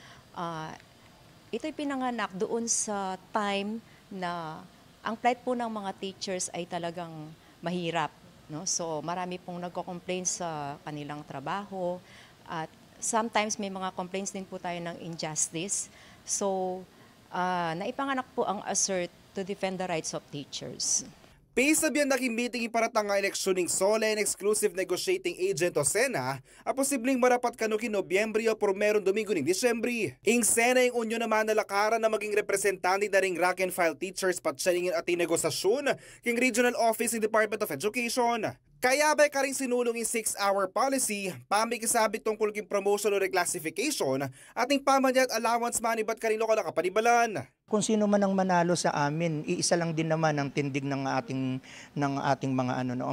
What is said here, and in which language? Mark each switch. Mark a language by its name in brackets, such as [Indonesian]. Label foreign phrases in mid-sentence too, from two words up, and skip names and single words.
[Filipino] Ito'y pinanganak doon sa time na ang plight po ng mga teachers ay talagang mahirap. No? So, marami pong nagko-complain sa kanilang trabaho at sometimes may mga complaints din po tayo ng injustice. So, naipanganak po ang ASERT [English] to defend the rights of teachers. [Pampanga] Paisabyan naging meeting iparatang nga eleksyoning SOLE and Exclusive Negotiating Agent o SENA a posibleng marapat kanukin Nobyembre o Pormeron Domingo ng Disyembre. Ing SENA yung unyo naman nalakaran na maging representante na ring [English] rank and file teachers [Pampanga] patsyalingin at negosasyon king Regional Office ng Department of Education. Kaya ba ka rin sinulong yung 6-hour policy, pamikisabit tungkol king promotion o reclassification, ating pamanyat allowance manibat ka rin lokal na kapanibalan. [Filipino] Kung sino man ang manalo sa amin, iisa lang din naman ang tindig ng ating mga ano. No?